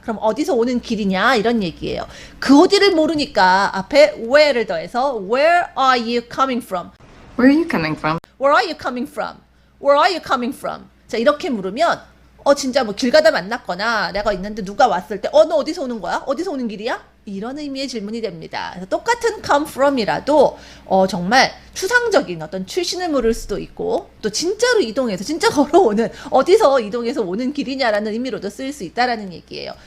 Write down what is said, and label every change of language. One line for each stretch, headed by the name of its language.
Korean: 그럼 어디서 오는 길이냐? 이런 얘기예요. 그 어디를 모르니까 앞에 where를 더해서
English: Where are you coming from? Where are you coming from? Where are you coming from? Where are you coming from?
Korean: 자, 이렇게 물으면 진짜 뭐 길 가다 만났거나 내가 있는데 누가 왔을 때 너 어디서 오는 거야? 어디서 오는 길이야? 이런 의미의 질문이 됩니다. 그래서 똑같은 come from이라도 정말 추상적인 어떤 출신을 물을 수도 있고 또 진짜로 이동해서 진짜 걸어오는 어디서 이동해서 오는 길이냐라는 의미로도 쓸 수 있다라는 얘기예요.